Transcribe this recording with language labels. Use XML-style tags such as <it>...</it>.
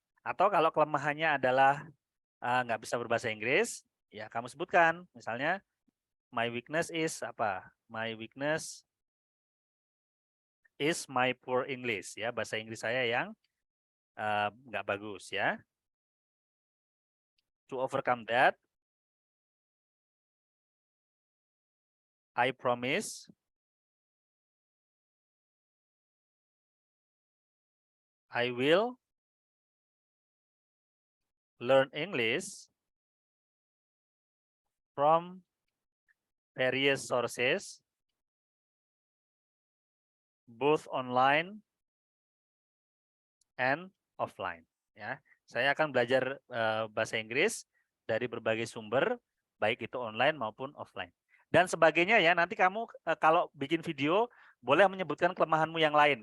<id>Atau kalau kelemahannya adalah nggak bisa berbahasa Inggris, ya kamu sebutkan.</id> <en>Misalnya, my weakness is apa? My weakness is my poor English.</en> <id>Ya, bahasa Inggris saya yang nggak bagus ya.</id> <en>To overcome that, I promise I will learn English from various sources, both online and offline.</en> <id>Ya, saya akan belajar bahasa Inggris dari berbagai sumber, baik itu online maupun offline. Dan sebagainya ya. Nanti kamu kalau bikin video boleh menyebutkan kelemahanmu yang lain.</id>